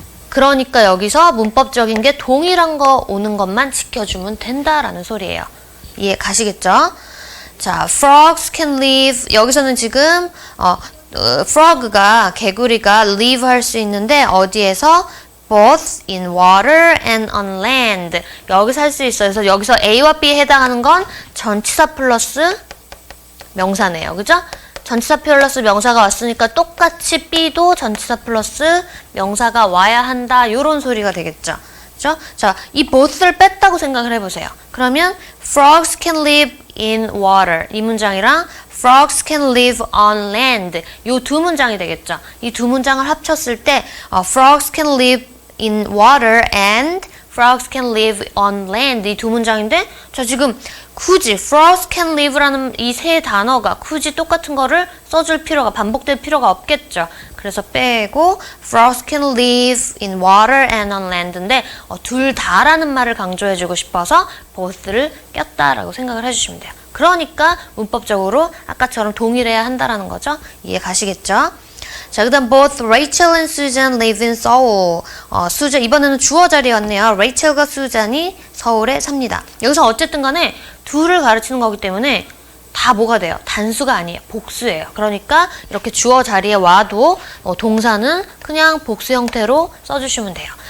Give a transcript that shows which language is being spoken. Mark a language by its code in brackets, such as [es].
[ko] 그러니까 여기서 문법적인 게 동일한 거 오는 것만 지켜주면 된다라는 소리예요. 이해 가시겠죠? 자, [en] frogs can live. [ko] 여기서는 지금 frog가 개구리가 live 할 수 있는데 어디에서? [en] both in water and on land. [ko] 여기서 할 수 있어요. 그래서 여기서 A와 B에 해당하는 건 전치사 플러스 명사네요. 그죠? 전치사 플러스 명사가 왔으니까 똑같이 B도 전치사 플러스 명사가 와야 한다. 요런 소리가 되겠죠. 그죠? 자, 이 both를 뺐다고 생각을 해보세요. 그러면 [en] frogs can live in water [ko] 이 문장이랑 [en] frogs can live on land [ko] 요 두 문장이 되겠죠. 이 두 문장을 합쳤을 때 [en] frogs can live in water and frogs can live on land [ko] 이 두 문장인데 자 지금 굳이 frogs can live라는 이 세 단어가 굳이 똑같은 거를 써줄 필요가 반복될 필요가 없겠죠. 그래서 빼고 [en] frogs can live in water and on land [ko] 인데 둘 다라는 말을 강조해주고 싶어서 both를 꼈다라고 생각을 해주시면 돼요. 그러니까 문법적으로 아까처럼 동일해야 한다라는 거죠. 이해 가시겠죠? [en] 자, [ko] 그 다음 [en] both Rachel and Susan live in Seoul. [ko] 이번에는 주어 자리였네요. Rachel과 수잔이 서울에 삽니다. 여기서 어쨌든 간에 둘을 가르치는 거기 때문에 다 뭐가 돼요? 단수가 아니에요. 복수예요. 그러니까 이렇게 주어 자리에 와도 동사는 그냥 복수 형태로 써주시면 돼요.